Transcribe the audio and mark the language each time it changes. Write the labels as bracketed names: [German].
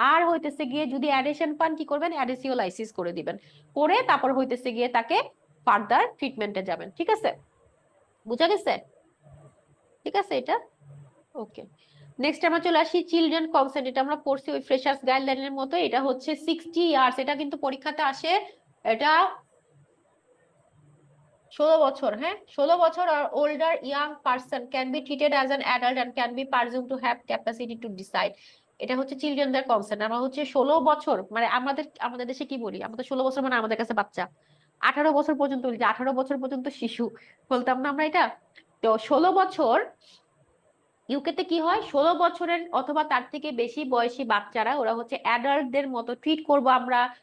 [Bangla] আর হইতেছে গিয়ে যদি অ্যাডেশন পান, কি করবেন, অ্যাডেসিওলাইসিস করে দিবেন, করে তারপর হইতেছে গিয়ে তাকে ফার্দার ট্রিটমেন্টে যাবেন, ঠিক আছে। বুঝা গেছে? ঠিক আছে এটা, ওকে। নেক্সট আমরা চলে আসি চিলড্রেন কনসেন্ট। এটা আমরা পড়ছি ওই ফ্রেশার্স গাইডলাইনের মতো। এটা হচ্ছে 60 ইয়ার্স, এটা কিন্তু পরীক্ষাতে আসে। এটা 16 বছর, হ্যাঁ, 16 বছর আর [English] older young person can be treated as an adult and can be presumed to have capacity to decide। [Bangla] এটা হচ্ছে চিলড্রেনদের কনসেন্ট। আমরা হচ্ছে 16 বছর, মানে আমাদের দেশে কি বলি, আমাদের 16 বছর মানে আমাদের কাছে বাচ্চা। 18 বছর পর্যন্ত বলি যে 18 বছর পর্যন্ত শিশু, বলতাম না আমরা এটা। তো 16 বছর, ইউকেতে কি হয়, 16 বছরের অথবা তার থেকে বেশি বয়সী বাচ্চারা ওরা হচ্ছে অ্যাডাল্টদের মতো ট্রিট করব আমরা।